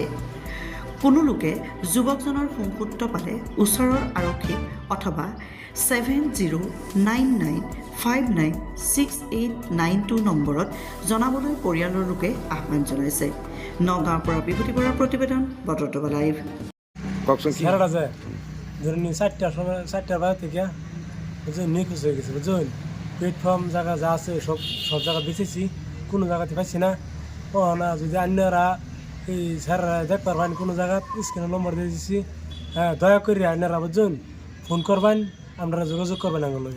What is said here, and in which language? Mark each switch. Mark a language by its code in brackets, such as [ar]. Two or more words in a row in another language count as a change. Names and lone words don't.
[as] কোনো লোকে যুৱকজনৰ সংসূত্ৰ পালে ওচৰৰ আৰক্ষীক অথবা 7099596892 নম্বৰত জনাবলৈ পৰিয়ালৰ লোকে আহ্বান জনাইছে। নগাঁৱৰ পৰা বিভূতি বৰাৰ প্ৰতিবেদন, বতৰটোবা লাইভ। কওকচোন কি [bn] ধরুন 4টার বাজে থেকে বুঝলেন নিখোঁজ হয়ে গেছে, বুঝলেন প্ল্যাটফর্ম জায়গা যা আছে সব জায়গা বেঁচেছি, কোনো জায়গাতে পাইছি না। ও না যদি অন্যরা এই স্যাররা দেখ পারবেন কোনো জায়গা স্ক্রিনে নম্বর দিয়ে দিচ্ছি, হ্যাঁ দয়া করে অন্যরা বুঝলেন ফোন করবেন, আপনারা যোগাযোগ করবেন আমার লগে।